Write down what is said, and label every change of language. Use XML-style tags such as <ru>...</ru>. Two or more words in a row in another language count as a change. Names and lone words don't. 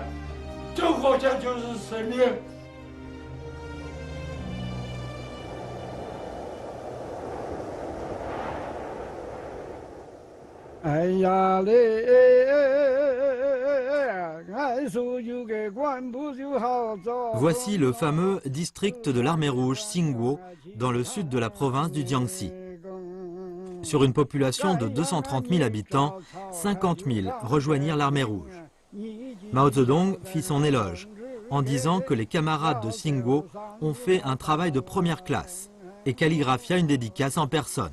<zh>走过去就是胜利。哎呀嘞，俺说就给管不就好走。</zh> <fr>Voici le fameux district de l'armée rouge Singwo, dans le sud de la province du Jiangxi. Sur une population de 230 000 habitants, 50 000 rejoignirent l'armée rouge. Mao Zedong fit son éloge en disant que les camarades de Singwo ont fait un travail de première classe et calligraphia une dédicace en personne.</fr>